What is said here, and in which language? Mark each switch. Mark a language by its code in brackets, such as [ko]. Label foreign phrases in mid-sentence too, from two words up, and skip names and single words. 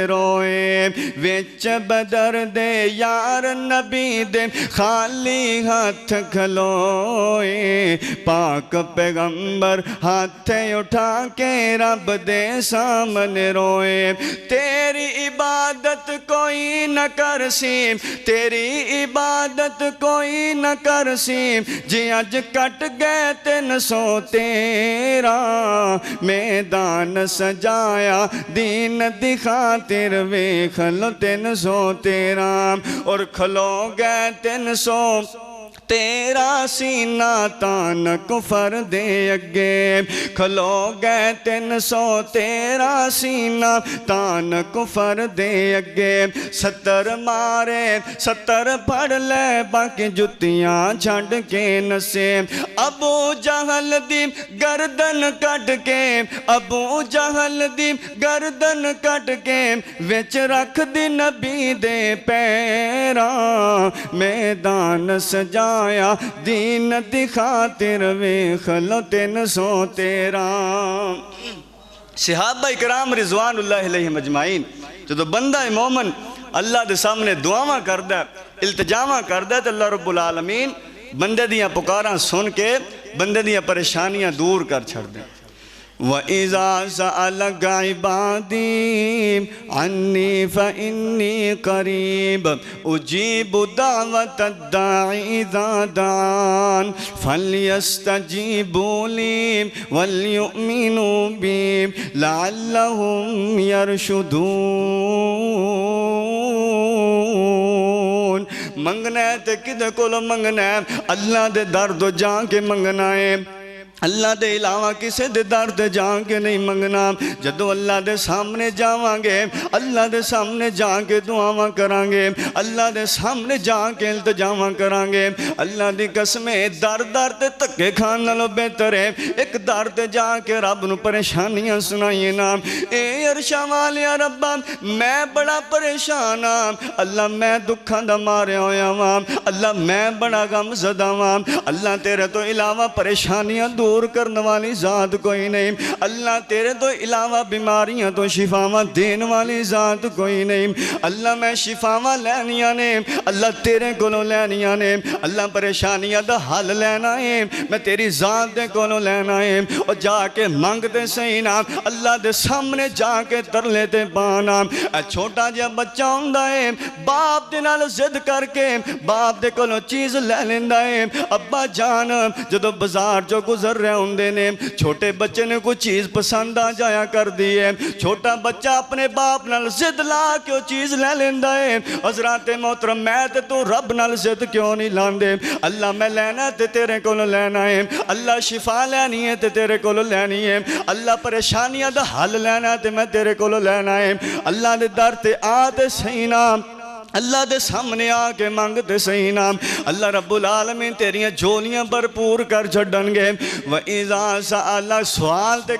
[pa] روئے، ویچ بدر دے یار نبی دے خالی ہاتھ کھلوئے، پاک پیغمبر ہاتھ اٹھا کے رب دے سامنے روئے، تیری عبادت کوئی نہ کر سی، تیری عبادت کوئی نہ کر سی، جی اج کٹ گئے 313، میدان سجایا دین دی خاطر ویکھ لو 313، اور کھلو گئے 313 سینہ تان کفر دے اگے، کھلو گئے 313 سینہ تان کفر دے اگے، 70 مارے 70 پڑھ لے باقی جتیاں چھڑ کے نسے، ابو جہل دی گردن کٹ کے، ابو جہل دی گردن کٹ کے، وچ رکھ دی نبی دے پیراں، میدان سجا دین دی خاطر ویکھ لو 313۔ صحابہ کرام رضوان اللہ علیہ مجمعین جدو بندہ مومن اللہ دے سامنے دعاواں کردہ التجاواں کردہ تو اللہ رب العالمین بندے دیاں پکاراں سن کے بندے دیاں پریشانیاں دور کر چھڑ دیں۔ [ar] وَإِذَا سَأَلَكَ عِبَادِي عَنِّي فَإِنِّي قَرِيبٌ أُجِيبُ دَعْوَةَ الدَّاعِ إِذَا دَعَانِ فَلْيَسْتَجِيبُوا لِي وَلْيُؤْمِنُوا بِي لَعَلَّهُمْ يَرْشُدُونَ۔ [pa] منگنا ہے تے کدے کولو منگنا ہے، اللہ دے در دو جا کے منگنا ہے، اللہ دے علاوہ کسے دے در تے جان کے نہیں منگنا جدو اللہ دے سامنے جاواں گے اللہ دے سامنے جان کے دعاواں کران گے اللہ دے سامنے جان کے التجاواں کران گے اللہ دی قسمیں در در تے تکے کھان نالوں بہتر ہے ایک در تے جان کے رب نو پریشانیاں سنائیے نا اے عرشاں والیا ربا میں بڑا پریشان ہاں اللہ میں دکھاں دا ماریا ہویا ہاں اللہ میں بڑا غم زدہ ہاں اللہ تیرے تو علاوہ پریشانیاں دور کرنے والی ذات کوئی نہیں اللہ تیرے تو علاوہ بیماریاں تو شفاواں دین والی ذات کوئی نہیں اللہ میں شفاواں لینیاں نے اللہ تیرے کولوں لینیاں نے اللہ پریشانیاں دا حل لینا ہے میں تیری ذات دے کولوں لینا ہے اور جا کے منگ دے صحیح نا اللہ دے سامنے جا کے ترلے تے پانا چھوٹا جا بچہ ہوندا ہے باپ دے نال ضد کر کے باپ دے کولوں چیز لے لیندا ہے ابا جان جدو بازار جو گزر رہے ہوندے نے چھوٹے بچے نے کوئی چیز پسند آ جایا کر دی ہے چھوٹا بچہ اپنے باپ نال ضد لا کے وہ چیز لے لیندا ہے حضرات محترم میں تے تو رب نال ضد کیوں نہیں لاندے اللہ میں لینا تے تیرے کولوں لینا ہے اللہ شفا لینی ہے تے تیرے کولوں لینی ہے اللہ پریشانیاں دا حل لینا تے میں تیرے کولوں لینا ہے اللہ دے در تے آ تے صحیح نام اللہ دے سامنے آکے مانگ دے صحیح نام اللہ رب العالمین تیریاں جولیاں بھرپور کر چھڑن گے [ar] وَإِذَا سَأَلَّا [pa] سوال تے